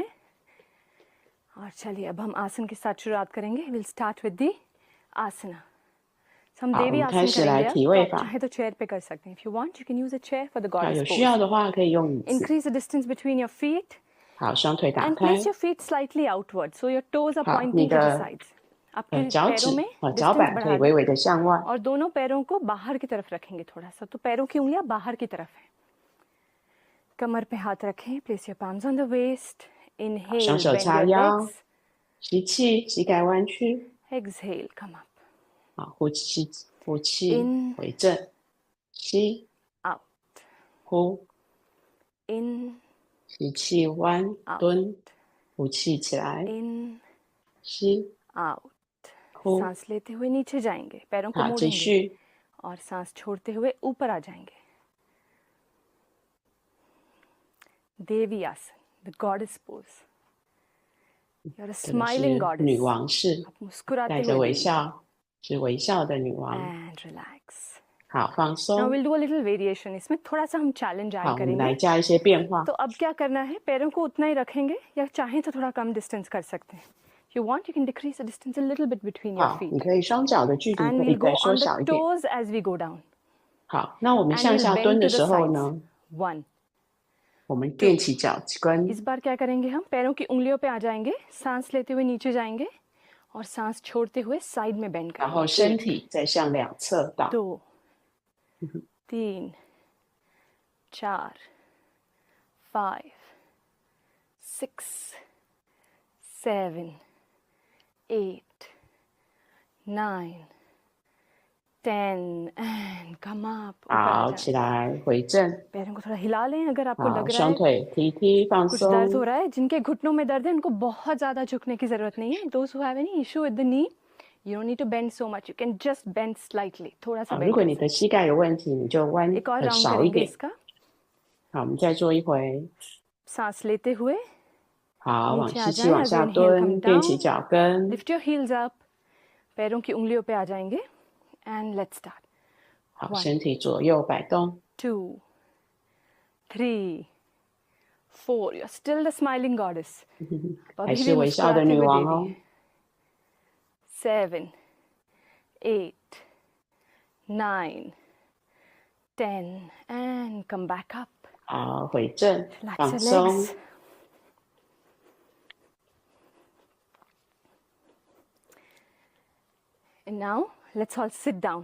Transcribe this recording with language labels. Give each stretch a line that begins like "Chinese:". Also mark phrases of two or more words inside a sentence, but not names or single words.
Hindi: और चलिए अब हम आसन के साथ शुरुआत करेंगे।
English: We'll start with the asana.
Hindi: So हम
Chinese: 好，我
Hindi: देवी
Chinese: 们开
Hindi: आसन
Chinese: 始来
Hindi: करेंगे अब।
Chinese: 体
Hindi: तो
Chinese: 位
Hindi: आप
Chinese: 法。
Hindi: चाहे तो चेयर पे कर सकते हैं।
English: If you want, you can use a chair for the
Chinese: 好，
English: goddess
Chinese: 有需
English: pose.
Chinese: 要的话可以用椅子。
English: Increase the distance between your feet
Chinese: 好，双腿打
English: and
Chinese: 开
English: place。your feet slightly outward, so your toes are
Chinese: 好，你
English: pointing to the
Chinese: 的
English: sides.
Hindi: आपके
Chinese: 脚
Hindi: पैरों
Chinese: 趾
Hindi: में
Chinese: 脚
Hindi: distance
Chinese: 板可
Hindi: बढ़ा
Chinese: 以微
Hindi: दें
Chinese: 微的向外。
Hindi: और दोनों पैरों को बाहर की तरफ रखेंगे थोड़ा सा। तो पैरों की उंगलियां बाहर की तरफ है। कमर पे हाथ रखें।
English: Place your palms on the waist.
Chinese: 双
English: Inhale,
Chinese: 手
English: bend
Chinese: 叉
English: your
Chinese: 腰，
English: legs.
Chinese: 吸气，膝盖弯曲。
English: Exhale, come up.
Chinese: 好，呼气，呼气
English: In
Chinese: 回正，吸
English: out.
Chinese: 呼，
English: In
Chinese: 吸气弯
English: out.
Chinese: 蹲，呼气起来，
English: In
Chinese: 吸
English: out.
Chinese: 呼。
Hindi: सांस लेते हुए नीचे जाएंगे, पैरों को
Chinese: 好，继
Hindi: मोड़ेंगे
Chinese: 续。
Hindi: और सांस छोड़ते हुए ऊपर आ जाएंगे। देवी आसन,
English: the goddess pose. You're a
Chinese: 这个
English: smiling
Chinese: 是女
English: goddess.
Chinese: 王式，
Hindi: आप मुस्कुराते
Chinese: 带着
Hindi: हुए
Chinese: 微
Hindi: देवी
Chinese: 笑，是微笑的女王。
English: and relax.
Chinese: 好，放
English: Now
Chinese: 松。
English: we'll do a little variation.
Hindi: इसमें थोड़ा सा हम challenge
Chinese: 好，
Hindi: add
Chinese: 我们来
Hindi: करेंगे।
Chinese: 加一些变化。
Hindi: तो अब क्या करना है, पैरों को उतना ही रखेंगे या चाहें तो थोड़ा कम डिस्टेंस कर सकते हैं।
English: If you want, you can decrease the distance a little bit between your
Chinese: 好，
English: feet.
Chinese: 你可以双脚的距离
English: And
Chinese: 可以
English: we'll
Chinese: 再
English: go
Chinese: 缩
English: on the
Chinese: 小一点。
English: toes as we go down.
Chinese: 好，那我们
English: And
Chinese: 向
English: we'll
Chinese: 下
English: bend
Chinese: 蹲
English: to
Chinese: 的
English: the
Chinese: 时候
English: sides.
Chinese: 呢，
English: One.
Chinese: 我们踮起脚跟，
Hindi: इस बार क्या करेंगे, हम पैरों की उंगलियों पे आ जाएंगे, सांस लेते हुए नीचे जाएंगे और सांस छोड़ते हुए साइड में बेंड
Chinese: 然后
Hindi: करेंगे।
Chinese: 身体再向两侧倒。
English: 2 3 4 5 6 7 8 9 10 and come up.
Hindi: ऊपर आ
Chinese: 好，
Hindi: जाएं।
Chinese: 起来回正。
Hindi: पैरों को थोड़ा हिला लें अगर आपको
Chinese: 好，
Hindi: लग रहा
Chinese: 双
Hindi: है
Chinese: 腿踢踢放
Hindi: कुछ दर्द हो
Chinese: 松。
Hindi: रहा है। जिनके घुटनों में दर्द है उनको बहुत ज़्यादा झुकने की ज़रूरत नहीं है।
English: Those who have any issue with the knee, you don't need to bend so much. You can just bend slightly.
Hindi: थोड़ा सा
Chinese: 好，
Hindi: bend
Chinese: 如果
Hindi: कर
Chinese: 你的膝盖有问题，你就弯
Hindi: सकते हैं। एक और
Chinese: 很
Hindi: राउंड
Chinese: 少一
Hindi: करेंगे
Chinese: 点。
Hindi: इसका।
Chinese: 好，我们再做一回。
Hindi: सांस लेते हुए
Chinese: 好，往
Hindi: नीचे आ
Chinese: 吸气
Hindi: जाएं
Chinese: 往
English: as
Chinese: 下
English: you inhale, come
Chinese: 蹲，踮起
English: down.
Chinese: 脚跟。
English: Lift your heels up.
Hindi: पैरों की उंगलियों पे आ जाएंगे
English: and let's start.
Chinese: 好，
English: 1
Chinese: 身体左右摆动。
English: 2 3 4 You're still the smiling goddess.
Chinese: 还是微笑的女王哦。
English: 7 8 9 10 and come back up.
Chinese: 好，回正，
English: Relax
Chinese: 放
English: your
Chinese: 松。
English: legs. And now let's all sit down.